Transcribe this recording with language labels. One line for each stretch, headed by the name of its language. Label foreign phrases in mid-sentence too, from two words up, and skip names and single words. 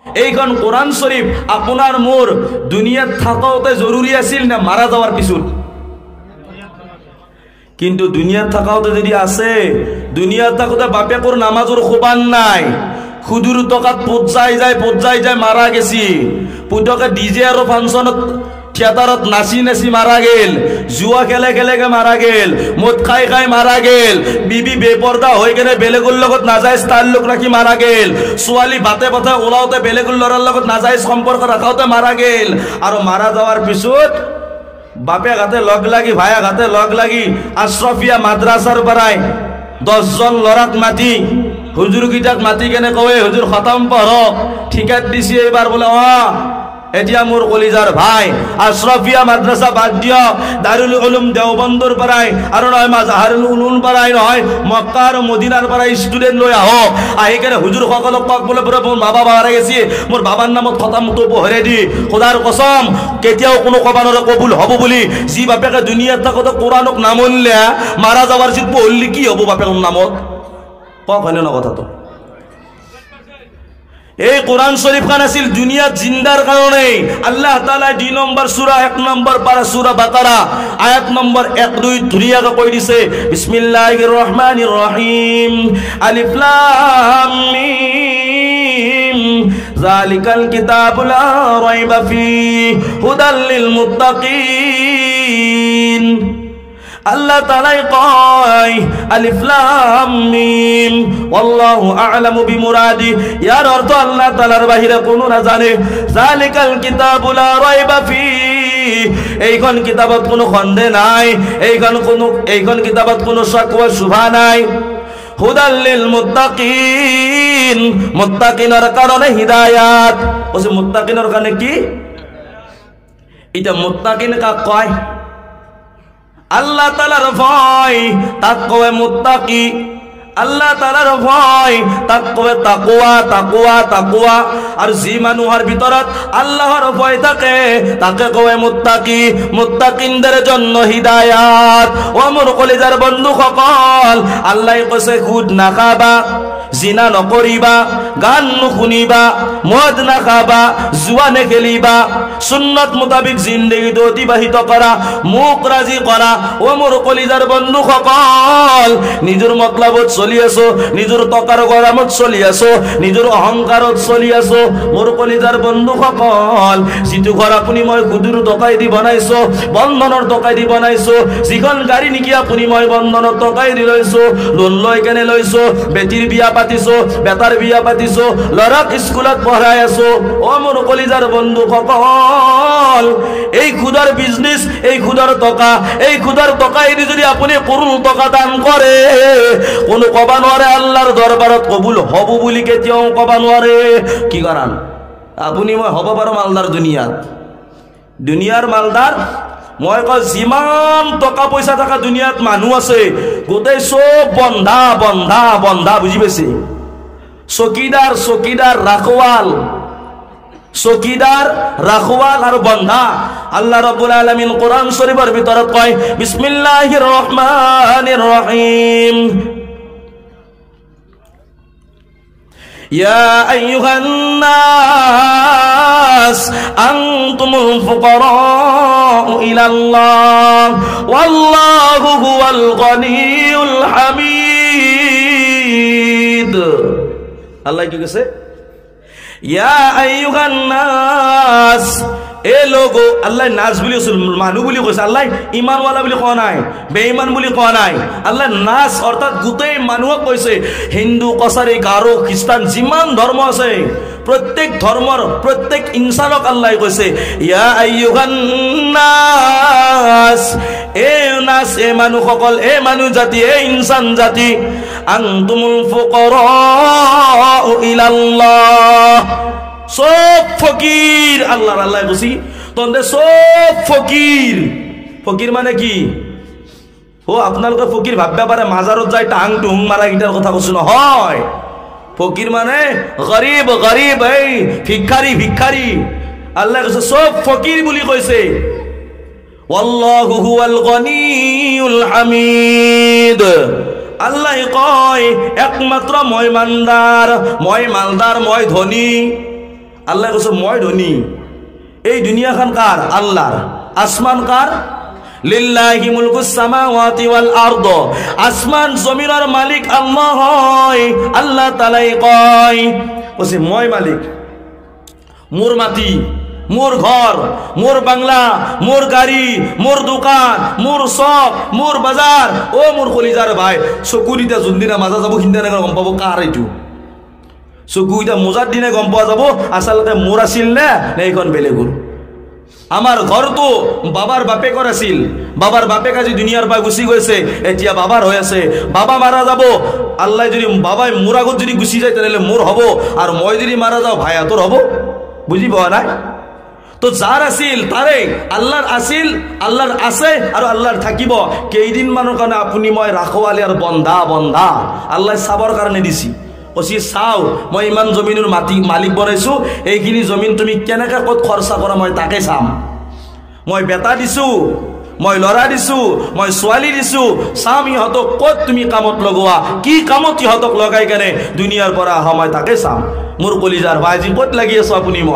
Bangla: এইখন কোরআন শরীফ আপনার মোর দুনিয়াত থাকাওতে জরুরি আছিল না মারা যাওয়ার পিছত? কিন্তু দুনিয়াত থাকাওতে যদি আছে, দুনিয়াত থাকোতে বাপেকর নামাজর খোবান নাই, খুদুর টকাত পজাই যায় মারা গেছি, পুতকে ডিজে আর ফাংশনত থিয়েটারত নাচি নাচি মারা গেল, জুয়া খেলে মারা গেল, মদ খাই মারা গেল, বিবি বেপর্দা হয়ে গেলে বেলেগুর লগত নাজাইজ তাল্লুক রাখি মারা গেল, ছোৱালী বাতে পথে ওলাওতে বেলেগুর লড়ার লগত নাজাইজ সম্পর্ক রাখাওতে মারা গেল। আর মারা যাওয়ার পিছত বাপে হাতে লগ লাগি, ভাইয়া হাতে লগ লাগি আশরফিয়া মাদ্রাসার পড়ায় 10 জন লড়াক মাতি, হুজুর গিটাক মাতি কেনে কয়ে হুজুর খতম পড়, ঠিকাত দিছি এবার বলে এতিয়া মোর কলিজার ভাই আশরফিয়া মাদ্রাসা বাদ দিও, দারুল উলুম দেওবন্দর পড়ায় আর নয় মাজাহারুল উলুম পড়ায় নয় মক্কা আর মদিনার পড়ায় স্টুডেন্ট লই আহো, আহি কেনে হুজুর সকলক কক বলে পুরো মোর মা বাবা হারাই গেছি, মোর বাবার নামত খতম তো পহরে দি খোদার কসম কেতিয়াও কোনো কবানোর কবুল হব বলি জি বাপেকে দুনিয়াত থাকতে কোরআনক নামলে মারা যাওয়ার জিত পড়লি কি হব বাপের নামত? কক হয় না কথা? তো এই কোরআন শরীফ খান আছিল দুনিয়াত জিন্দার কারণে। আল্লাহ তাআলা 2 নম্বর সূরা 1 নম্বর পারা সূরা বাকারা আয়াত নম্বর 1 2 ধুরিয়াকে কই দিছে,
Arabic: بسم الله الرحمن الرحيم، الم، ذلك الكتاب لا ريب فيه هدى للمتقين.
Bangla: আল্লাহ তাআলা কয়
Arabic: الم الله أعلم بمراده,
Bangla: ইয়ার অর্থ আল্লাহ তাআলার বাহিরে কোনো না জানে।
Arabic: ذلك الكتاب لا ريب فيه,
Bangla: এইখন কিতাবত কোনো সন্দেহ নাই, এইখন কিতাবত কোনো শাকওয়া শুভা নাই।
Arabic: هدى للمتقين,
Bangla: মুত্তাকিনের কারণে হিদায়াত। ওসে মুত্তাকিনের কারণে কি? এটা মুত্তাকিন কাক কয়? আল্লাহ তাআলার ভয় তাক কয় মুত্তাকি, আল্লাহ তাআলার ভয় তাক কয় তাকওয়া, তাকওয়া, তাকওয়া। আর যে মানুষের ভিতৰত আল্লাহর ভয় থাকে তাকে কয় মুত্তাকি। মুত্তাকিনদের জন্য হিদায়াত। ও মোর কলিজার বন্ধু সকল, আল্লাহ কইছে সুদ নাখাবা, জিনা নকরিবা, গান নুশুনিবা, মদ নাখাবা, জুয়া নেখেলিবা, সুন্নত মোতাবিক জিন্দগি অতিবাহিত করা, মুখ রাজি করা। ও মোর কলিজার বন্ধু সকল, নিজের মতলবত চলি আছো, নিজের টকাৰ গৰমত চলি আছো, নিজের অহংকারত চলি আছো। মোর কলিজার বন্ধু সকল,
Assamese: যিটো ঘর আপুনি মই সুদূৰ টকাই দি বনাইছো, বন্ধনৰ টকাই দি বনাইছো, যিখন গাড়ী নেকি আপুনি মই বন্ধনৰ টকাই দি লৈছো, লোন লৈ কেনে লৈছো, বেটিৰ বিয়া পাতিছো, বেটাৰ বিয়া পাতিছো, লৰাক স্কুলত পঢ়াই আছো। ও মোর কলিজার বন্ধু সকল, এই খুদার বিজনেস, এই খুদার টকা, এই খুদার টকাই দি যদি আপুনি করুণ টকা দান করে, কোনো কবা নোৱাৰে আল্লাহর দরবারত কবুল হব বুলি কেতিয়াও কবা নোৱাৰে। কি কারণ? আপুনি মই হব পাৰো মালদার দুনিয়াত, দুনিয়ার মালদার। মই কয় যিমান টকা পয়সা থাকা দুনিয়াত মানুহ আছে গোটেই সব বন্ধা বন্ধা বন্ধা, বুঝি পাইছে? চকিদার, চকিদার, রাখওয়াল, চকিদার, রাখওয়াল আর বন্ধা।
Arabic: الله رب العالمين
Bangla: কোরআন শরীফের ভিতৰত কয়
Arabic: بسم الله الرحمن الرحيم يا أيها الناس أنتم الفقراء إلى الله والله هو الغني الحميد.
Bangla: আল্লাহ কি কইছে?
Arabic: يا أيها الناس,
Urdu: اے لوگو.
Assamese: আল্লাহ নাস বুলি মানুহ বুলি কৈছে, আল্লাহ ইমানওয়ালা বুলি কোৱা নাই, বেঈমান বুলি কোৱা নাই। আল্লাহ নাস অর্থাৎ গোটেই মানুহক কৈছে। হিন্দু, কছাৰী, গাৰো, খ্ৰীষ্টান, যিমান ধৰ্ম আছে প্রত্যেক ধর্মর প্রত্যেক ইনসানক আল্লাহ কৈছে
Arabic: يا أيها الناس,
Assamese: এ নাস, এ মানুহ সকল, এ মানুহ জাতি, এ ইনসান জাতি,
Arabic: أنتم الفقراء إلى الله,
Assamese: সব ফকির আল্লাহর। আল্লাহ বুঝি তন্দে সব ফকির। ফকির মানে কি? ও আপনাদের ফকির ভাববে পারে মাজারত যাই টাং টুং মারা গিটার কথা কৈছো নহয়। ফকির মানে গরিব, গরিব, এই ভিক্ষারি, ভিক্ষারি। আল্লাহ কৈছে সব ফকির বুলি কৈছে।
Arabic: والله هو الغني الحميد.
Assamese: আল্লাহ কয় একমাত্র মই মালদার, মই মালদার, মই ধনী। আল্লাহ কৈছে মই ধনী এই দুনিয়াখন কার আল্লাহর আসমান কার
Arabic: لله ملك السماوات والأرض
Assamese: আসমান জমিনের মালিক আল্লাহ হয় আল্লাহ তাআলাই কয় কৈছে মই মালিক মোর মাটি মোর ঘর মোর বাংলা মোর গাড়ি মোর দোকান মোর শপ মোর বাজার ও মোর কলিজার ভাই চকুরিটা যোনদিনা মাজা যাব সিদিনা গম পাব কার এইটো চকুইটা মোজার দিনে গম পাওয়া যাব আসলতে মোর আছিল না এইখন বেলেগুর আমার ঘর তো বাবার বাপেকৰ আছিল বাবার বাপেক আজি দুনিয়ার পৰা গুচি গৈছে এতিয়া বাবার হৈ আছে বাবা মারা যাব আল্লাহ যদি বাবাই মোর আগত যদি গুচি যায় তাহলে মোর হব আর মই যদি মারা যাও ভাই তোর হব বুঝি পাওয়া নাই তো যার আছিল তারে আল্লাহর আছিল আল্লাহর আছে আর আল্লাহর থাকিব কেইদিন মানৰ কাৰণে আপুনি মই ৰাখৱালি আর বন্ধা বন্ধা আল্লাহ চাবৰ কাৰণে দিছি কছি চাও মই ইমান জমিনৰ মালিক বনাইছো এইখিনি জমিন তুমি কেনেকৈ কত খৰচা কৰা মই তাকে চাম মই বেটা দিছো মই লৰা দিছো মই ছোৱালী দিছো চাম ইহঁতক কত তুমি কামত লগোৱা কি কামত ইহঁতক লগাই কেনে দুনিয়াৰ পৰা আহা মই তাকে চাম মোৰ কলিজাৰ ভাইজি কত লাগি আছো আপুনি